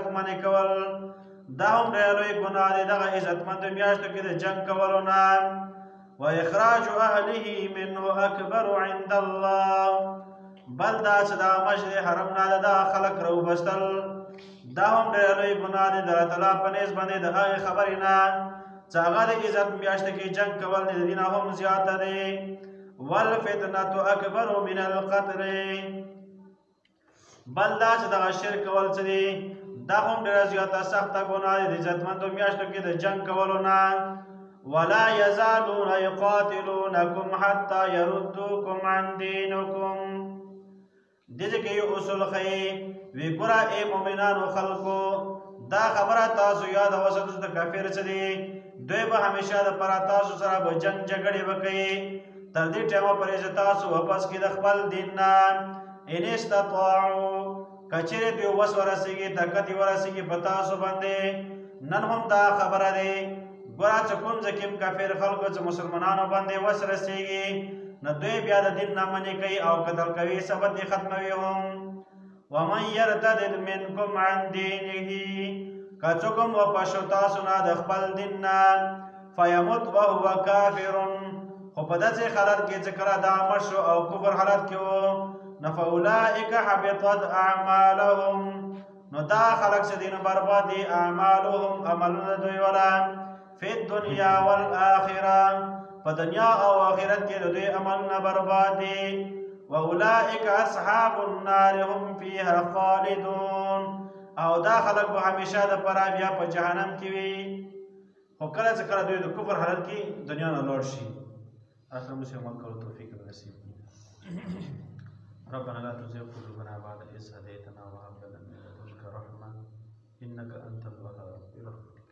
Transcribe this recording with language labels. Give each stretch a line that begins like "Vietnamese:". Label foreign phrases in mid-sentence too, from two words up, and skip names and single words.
Pashto: منع کول دا هم ډېر لوی ګناه دی دغه عزتمندو میاشتو کې د جنګ کولو نه
Arabic: واخراج اهله منه اکبر عند الله
Pashto: بل دا چې دا مسجد حرام نه دا خلک راوبستل دا هم ډېر لوی ګناه دی د الله تعالی په نسبت باندې د هغې خبرې نه چې هغه د عزت میاشتو کې جنګ کول د دې نه هم زیاته دی
Arabic: والفتنة اکبر من القتل
Pashto: بل دا چې دغه شرک کول څه دی دا هم ډېره زیاته سخته ګناه دی د عزتمندو میاشتو کې د جنګ کولو نه
Arabic: ولا يزالون يقاتلونكم حتى يردوكم عن دينكم
Pashto: دې کې یو اصول ښیي وی ګوره ای مؤمنانو خلکو دا خبره تاسو یاد وساتئ چې کافر څه دي دوی به همیشه دپاره تاسو سره به جنګ جګړې به کوي تر دې ټایمه پورې چې تاسو واپس کړي د خپل دین نه
Arabic: ان استطاعوا
Pashto: کچېرې دوی وس ورسېږي طاقت یې ورسېږي په تاسو باندې نن هم دا خبره دی ګوره چې کوم ځای کې کافر خلکو چې مسلمانانو باندې وس رسېږي نو دوی بیا د دین نه منې کوي او قتل کوي ثبت یې ختموي هم
Arabic: ومن يرتد منكم عن دينه
Pashto: که څوک هم واپس شو تاسو نه د خپل دین نه
Arabic: فیمت وهو کافر
Pashto: خو په داسې حالت کې چې کله دا مړ شو او کفر حالت کې و نو
Arabic: فاولئک حبطت اعمالهم
Pashto: نو دا خلک چې دي نو برباد دي اعمالهم عملونه دوی
Arabic: والا فی الدنیا والآخره
Pashto: په دنیا او آخرت کې د دوی عملونه برباد دي
Arabic: واولئک اصحاب النار هم فیها خالدون
Pashto: او دا خلک به همیشه دپاره بیا په جهنم کې وي خو کله چې کله دوی د کفر حالت کې دنیا نه لاړ شي اصلا مسلم عمل کولو توفیق نصیب
Arabic: ربنا لا تزغ قلوبنا بعد إذ هديتنا وهب لنا من لدنك رحمة إنك أنت الوهاب